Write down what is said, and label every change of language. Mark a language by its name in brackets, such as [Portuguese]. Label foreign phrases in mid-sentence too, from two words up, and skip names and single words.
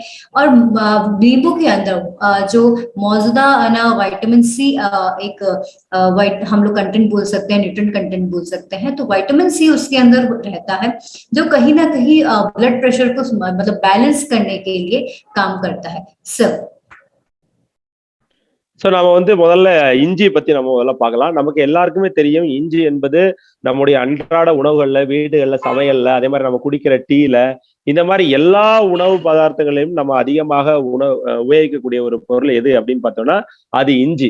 [Hindi] और नींबू के अंदर जो मौजूदा ना [English] vitamin C [Hindi] हम लोग कंटेंट बोल सकते हैं, [English] nutrient content [Hindi] बोल सकते हैं, तो विटामिन सी उसके अंदर रहता है जो कहीं ना कहीं [English] blood pressure [Hindi] को मतलब बैलेंस करने के लिए काम करता है सब। [Tamil] சோ நாம வந்து முதல்ல இஞ்சி பத்தி நம்ம முதல்ல பார்க்கலாம். நமக்கு எல்லாருக்குமே தெரியும் இஞ்சி என்பது நம்முடைய அன்றாட உணவுகள்ல, வீடுகள்ல, சமையல்ல, அதே மாதிரி நம்ம குடிக்கிற டீல, இந்த மாதிரி எல்லா உணவு பதார்த்தங்களையும் நம்ம அதிகமாக உபயோகிக்கக்கூடிய ஒரு பொருள் எது அப்படின்னு பார்த்தோம்னா அது இஞ்சி.